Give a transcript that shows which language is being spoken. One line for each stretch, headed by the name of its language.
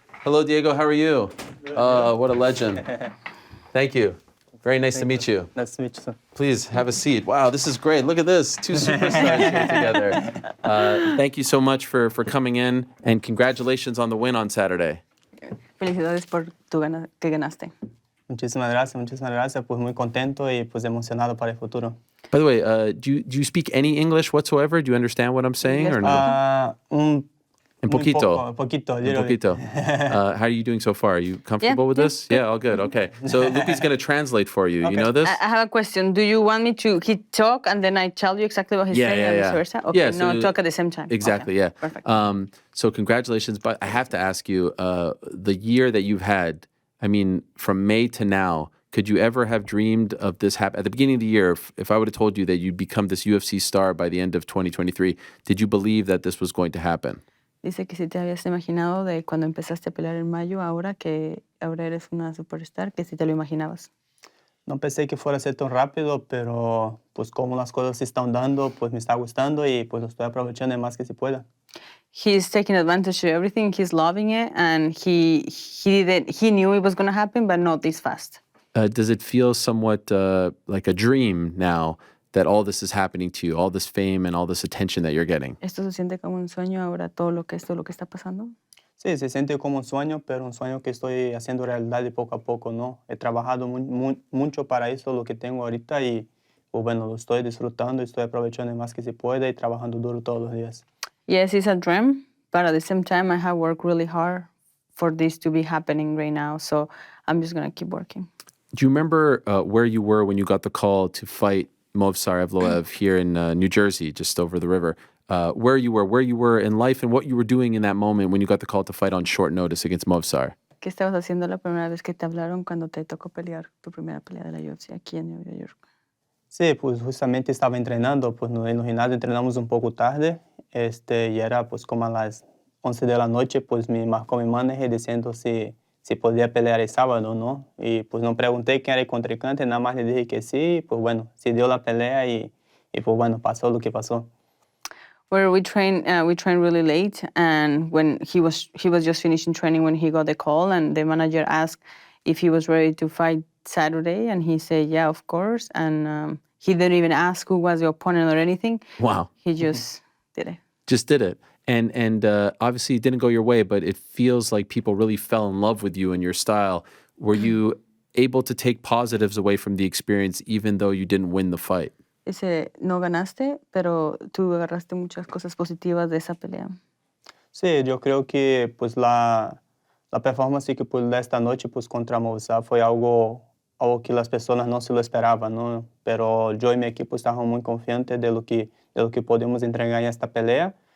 English: Hello, Diego. How are you? What a legend. Thank you. Very nice to meet you. Nice to meet you, sir. Please have a seat. Wow, this is great. Look at this. Two superstars here together. Thank you so much for coming in, and congratulations on the win on Saturday.
Spanish: Felicidades por que ganaste. Muchísimas gracias. Pues muy contento y pues emocionado para el futuro.
English: By the way, do you speak any English whatsoever? Do you understand what I'm saying or no?
Spanish: Un poquito. Poquito. Un poquito.
English: How are you doing so far? Are you comfortable with this? Yeah, all good. Okay. So Lupi's going to translate for you. Okay. You know this? I have a question. Do you want me to talk and then I tell you exactly what he's saying and vice versa? Okay, Yeah, so talk at the same time. Exactly, okay. yeah. Perfect. So congratulations, but I have to ask you, the year that you've had, I mean, from May to now, could you ever have dreamed of this happen? At the beginning of the year, if I would have told you that you'd become this UFC star by the end of 2023, did you believe that this was going to happen?
Spanish: Dice que si te habías imaginado de cuando empezaste a pelear en mayo, ahora eres una superstar, que si te lo imaginabas. No pensé que fuera a ser tan rápido, pero pues como las cosas se están dando, pues me está gustando y pues lo estoy aprovechando el más que se pueda.
English: He's taking advantage of everything. He's loving it, and he knew it was going to happen, but not this fast. Does it feel somewhat like a dream now that all this is happening to you, all this fame and all this attention that you're getting?
Spanish: ¿Esto se siente como un sueño ahora, todo lo que está pasando? Sí, se siente como un sueño, pero un sueño que estoy haciendo realidad de poco a poco, ¿no? He trabajado mucho para eso, lo que tengo ahorita, y pues, bueno, lo estoy disfrutando, estoy aprovechando el más que se pueda y trabajando duro todos los días.
English: Yes, it's a dream, but at the same time, I have worked really hard for this to be happening right now, so I'm just going to keep working. Do you remember where you were when you got the call to fight Movsar Evloev here in New Jersey, just over the river? Where you were in life and what you were doing in that moment when you got the call to fight on short notice against Movsar?
Spanish: ¿Qué estabas haciendo la primera vez que te hablaron cuando te tocó pelear tu primera pelea de la UFC aquí en Nueva York? Sí, pues justamente estaba entrenando, pues en el gimnasio entrenamos un poco tarde, y era pues como a las 11 de la noche, pues me marcó mi manager diciendo si podía pelear el sábado, ¿no? Y pues no pregunté quién era el contrincante, nada más le dije que sí, pues bueno, se dio la pelea y pues bueno, pasó lo que pasó.
English: Where we trained really late, and when he was just finishing training when he got the call, and the manager asked if he was ready to fight Saturday, and he said, yeah, of course, and he didn't even ask who was the opponent or anything. Wow. He just did it. Just did it. And obviously it didn't go your way, but it feels like people really fell in love with you and your style. Were you able to take positives away from the experience even though you didn't win the fight?
Spanish: Dice, no ganaste, pero tú agarraste muchas cosas positivas de esa pelea. Sí, yo creo que pues la performance que pude dar esta noche pues contra Movsar fue algo que las personas no se lo esperaban, ¿no? Pero yo y mi equipo estábamos muy confiantes de lo que podemos entregar en esta pelea.